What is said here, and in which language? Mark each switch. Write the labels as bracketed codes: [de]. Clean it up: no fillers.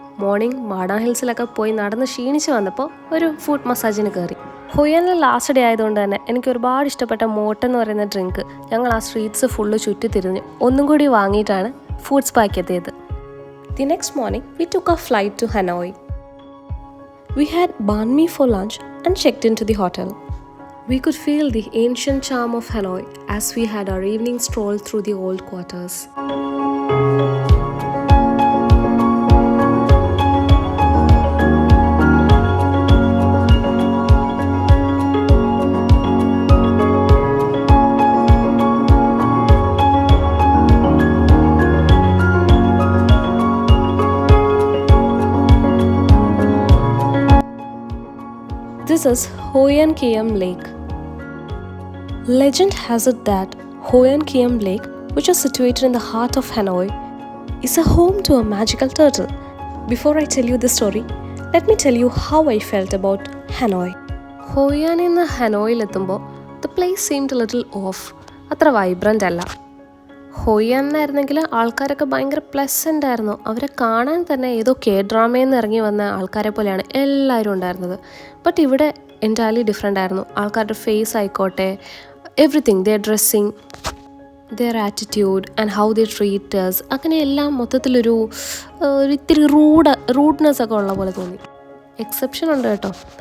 [ml] Morning മാഡാ ഹിൽസിലൊക്കെ പോയി നടന്ന് ക്ഷീണിച്ച് വന്നപ്പോൾ ഒരു ഫുഡ് മസാജിന് കയറി. ഹോയാനിലെ ലാസ്റ്റ് ഡേ ആയതുകൊണ്ട് തന്നെ എനിക്ക് ഒരുപാട് ഇഷ്ടപ്പെട്ട മോട്ട് എന്ന് പറയുന്ന ഡ്രിങ്ക് ഞങ്ങൾ ആ സ്ട്രീറ്റ്സ് ഫുള്ള് ചുറ്റി തിരിഞ്ഞ് ഒന്നും കൂടി വാങ്ങിയിട്ടാണ് ഫുഡ് സ്പായ്ക്ക് എത്തിയത്. [en] The next morning we took a flight to Hanoi. We had banh mi for lunch and checked into the hotel. We could feel the ancient charm of Hanoi as we had our evening stroll through the old quarters. This is Hoi An Kiem Lake. Legend has it that Hoi An Kiem Lake, which is situated in the heart of Hanoi, is a home to a magical turtle. Before I tell you the story, let me tell you how I felt about Hanoi. Hoi An in Hanoi-ലെത്തുമ്പോൾ the place seemed a little off. [ml] അത്ര vibrant അല്ല. ഹോയ് ആയിരുന്നെങ്കിൽ ആൾക്കാരൊക്കെ ഭയങ്കര pleasant ആയിരുന്നു. അവരെ കാണാൻ തന്നെ ഏതോ ഡ്രാമയിൽ നിന്ന് ഇറങ്ങി വന്ന ആൾക്കാരെ പോലെയാണ് എല്ലാവരും ഉണ്ടായിരുന്നത്. ബട്ട് ഇവിടെ എൻറ്റയർലി ഡിഫറെൻ്റ് ആയിരുന്നു. ആൾക്കാരുടെ ഫേസ് ആയിക്കോട്ടെ, [en] everything, their dressing, their attitude and how they treat us, [ml] അങ്ങനെ എല്ലാം മൊത്തത്തിലൊരു ഇത്തിരി റൂഡ്നെസ് ഒക്കെ ഉള്ള പോലെ തോന്നി. എക്സെപ്ഷൻ ഉണ്ട് കേട്ടോ.